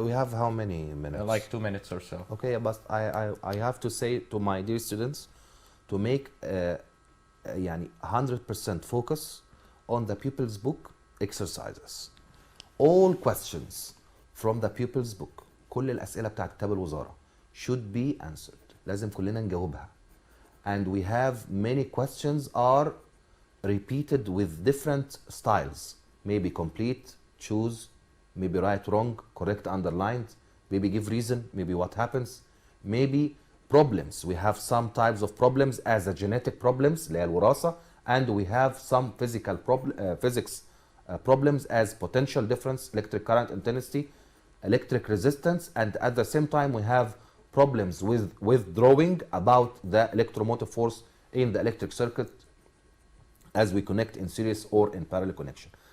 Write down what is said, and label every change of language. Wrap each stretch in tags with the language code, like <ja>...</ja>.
<en>We have how many minutes? Like 2 minutes or so. Okay, but I have to say to my dear students to make يعني 100% focus on the pupils book exercises. All questions from the pupils book.</en> <ar>كل الأسئلة بتاعت كتاب الوزارة</ar> <en>should be answered.</en> <ar>لازم كلنا نجاوبها.</ar> <en>And we have many questions are repeated with different styles. Maybe complete, choose, maybe right, wrong, correct, underlined, maybe give reason, maybe what happens, maybe problems. We have some types of problems as a genetic problems</en> <ar>اللي هي الوراثة,</ar> <en>and we have some physical physics problems as potential difference, electric current intensity, electric resistance, and at the same time we have problems with withdrawing about the electromotive force in the electric circuit as we connect in series or in parallel connection.</en>